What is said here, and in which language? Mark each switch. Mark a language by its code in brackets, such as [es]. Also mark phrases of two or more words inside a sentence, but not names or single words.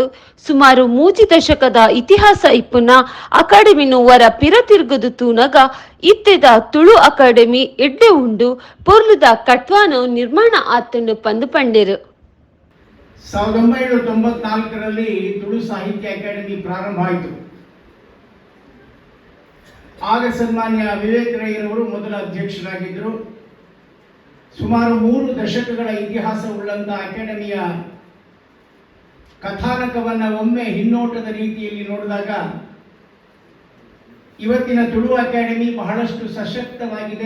[tcy] ಸುಮಾರು 3 ದಶಕದ ಇತಿಹಾಸ ಇಪ್ಪುನ ಅಕಾಡೆಮಿನು ವರ ಪಿರ ತಿರುಗುದು ತೂನಗ ಇತ್ತೆದ ತುಳು ಅಕಾಡೆಮಿ ಎಡ್ಡೆ ಉಂಡು ಪೊರ್ಲುದ ಕಟ್ವಾನು ನಿರ್ಮಾಣ ಆತಂಡು ಪಂದು ಪಂಡೇರು. [kn] 1994ರಲ್ಲಿ ತುಳು ಸಾಹಿತ್ಯ ಅಕಾಡೆಮಿ ಪ್ರಾರಂಭ ಆಯಿತು. ಆಗ ಸನ್ಮಾನ್ಯ ವಿವೇಕ್ ರೈಯರವರು ಮೊದಲ ಅಧ್ಯಕ್ಷರಾಗಿದ್ದರು. ಸುಮಾರು 3 ದಶಕಗಳ ಇತಿಹಾಸ ಉಳ್ಳಂತ ಅಕಾಡೆಮಿಯ ಕಥಾನಕವನ್ನು ಒಮ್ಮೆ ಹಿನ್ನೋಟದ ರೀತಿಯಲ್ಲಿ ನೋಡಿದಾಗ ಇವತ್ತಿನ ತುಳು ಅಕಾಡೆಮಿ ಬಹಳಷ್ಟು ಸಶಕ್ತವಾಗಿದೆ.